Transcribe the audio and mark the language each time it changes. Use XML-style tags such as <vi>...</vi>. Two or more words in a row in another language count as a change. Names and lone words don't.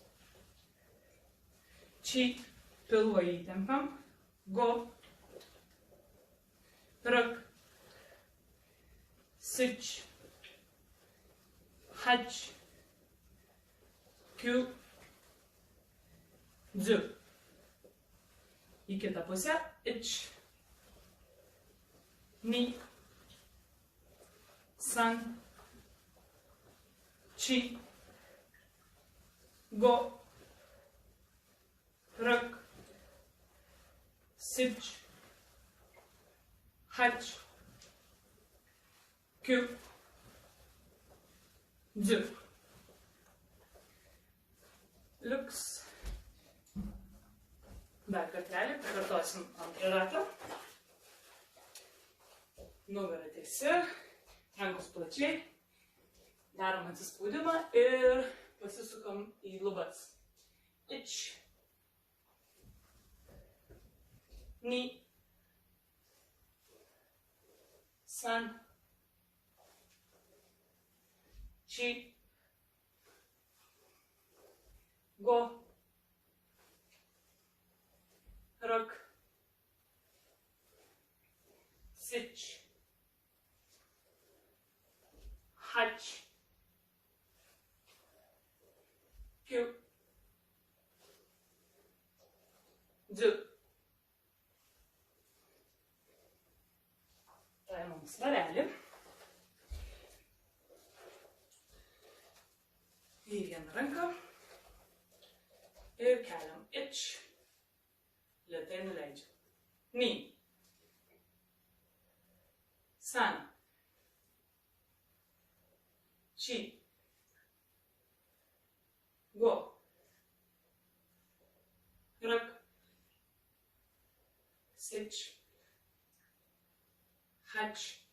<lt>Či. Pilvą įtempiam. Go.</lt> <ja>Rak. Sič. Hač. Q.</ja> <lt>Dzu. Į kitą pusę.</lt> <ja>Ič. Ni. San. Či. Go. Rak. Sič. Hač. Q. Dzu.</ja> <lt>Liuks. Dar kartelį, pakartosim antrą ratą. Nugara tiesi, rankos plačiai. Darom atsispaudimą ir pasisukam į lubas.</lt> <ja>Ič. Ni. San. Či. Go. Rak. Sič. Hač. Q. Dzu.</ja> <lt>Paimam svarelį. Į vieną ranką. Ir keliam. Ič. Lėtai nuleidžiam.</lt> <ja>Ni. San. Či. Go. Rak. Sič. Hač.</ja>